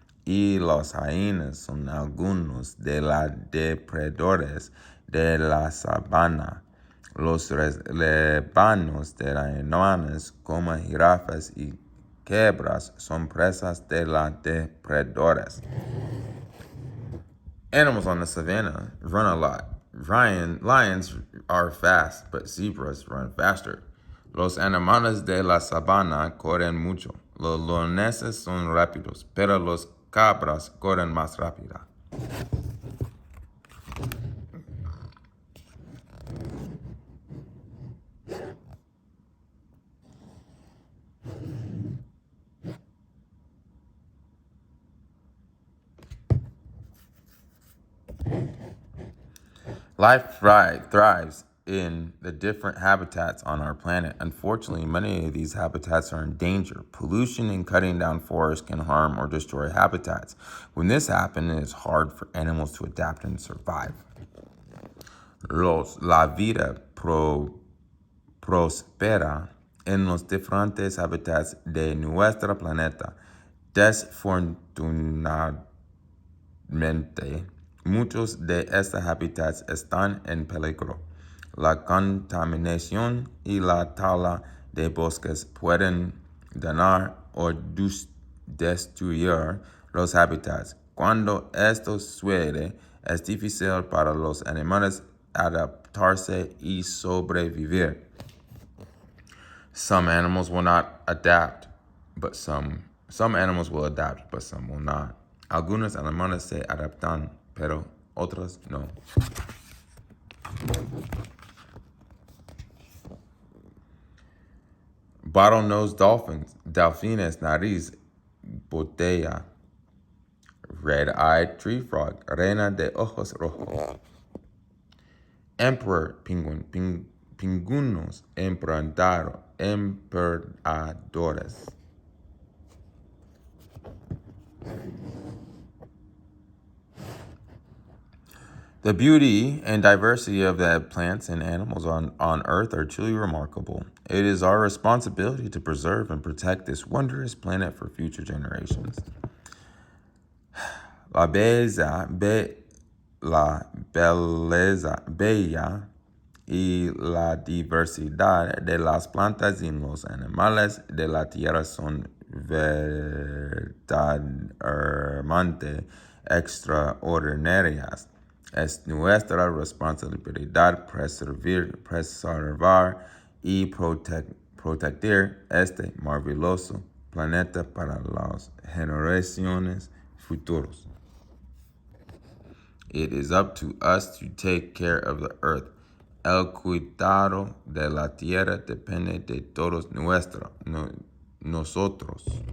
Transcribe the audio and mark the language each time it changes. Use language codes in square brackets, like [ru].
[es] y los hyenas son algunos de los depredadores de la sabana. Los rebaños de hyenas como jirafas y cebras son presas de los depredadores. [en] Animals on the savannah run a lot. Lions are fast, but zebras run faster. [es] Los animales de la sabana corren mucho. Los leones son rápidos, pero los cabras corren más rápido. [en] Life thrives in the different habitats on our planet. Unfortunately, many of these habitats are in danger. Pollution and cutting down forests can harm or destroy habitats. When this happens, it is hard for animals to adapt and survive. [es] La vida prospera en los diferentes hábitats de nuestro planeta. Desafortunadamente, muchos de estos hábitats están en peligro. La contaminación y la tala de bosques pueden dañar o destruir los hábitats. Cuando esto sucede, es difícil para los animales adaptarse y sobrevivir. [en] Some animals will not adapt, but some animals will adapt, but some will not. [es] Algunos animales se adaptan, pero otros no. [en] Bottlenose dolphins, [es] delfines, nariz, botella. [en] Red-eyed tree frog, [es] reina de ojos rojos. [en] Emperor penguin, [es] pingunos, emperadores. [en] The beauty and diversity of the plants and animals on Earth are truly remarkable. It is our responsibility to preserve and protect this wondrous planet for future generations. [es] La bella y la diversidad de las plantas y los animales de la tierra son verdaderamente extraordinarias. Es nuestra responsabilidad preservar y proteger este maravilloso planeta para las generaciones futuras. [en] It is up to us to take care of the earth. [es] El cuidado de la tierra depende de todos nosotros.